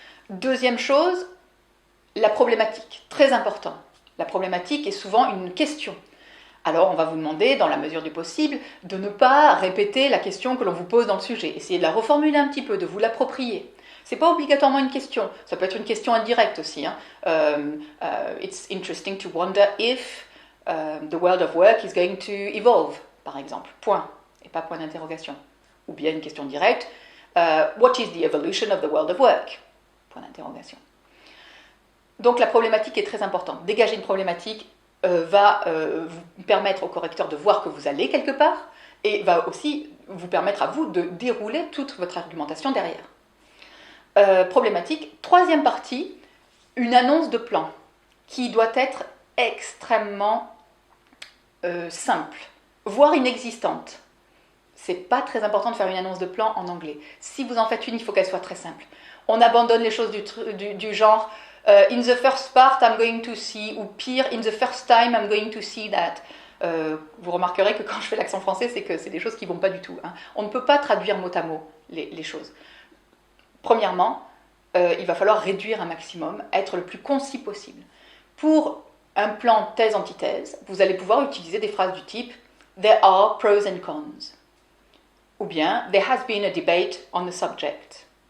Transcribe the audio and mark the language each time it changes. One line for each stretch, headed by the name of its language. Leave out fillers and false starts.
French: Deuxième chose, la problématique, très important. La problématique est souvent une question. Alors on va vous demander, dans la mesure du possible, de ne pas répéter la question que l'on vous pose dans le sujet. Essayez de la reformuler un petit peu, de vous l'approprier. Ce n'est pas obligatoirement une question, ça peut être une question indirecte aussi.
English: It's interesting to wonder if the world of work is going to evolve,
French: par exemple. Point, et pas point d'interrogation. Ou bien une question directe,
English: what is the evolution of the world of work?
French: Point d'interrogation. Donc la problématique est très importante. Dégager une problématique va vous permettre au correcteur de voir que vous allez quelque part et va aussi vous permettre à vous de dérouler toute votre argumentation derrière. Problématique. Troisième partie, une annonce de plan qui doit être extrêmement simple, voire inexistante. C'est pas très important de faire une annonce de plan en anglais. Si vous en faites une, il faut qu'elle soit très simple. On abandonne les choses du genre
English: in the first part I'm going to see,
French: ou pire,
English: in the first time I'm going to see that.
French: Vous remarquerez que quand je fais l'accent français, c'est que c'est des choses qui ne vont pas du tout. Hein. On ne peut pas traduire mot à mot les choses. Premièrement, il va falloir réduire un maximum, être le plus concis possible. Pour un plan thèse-antithèse, vous allez pouvoir utiliser des phrases du type
English: There are pros and cons. Ou bien There has been a debate on the subject.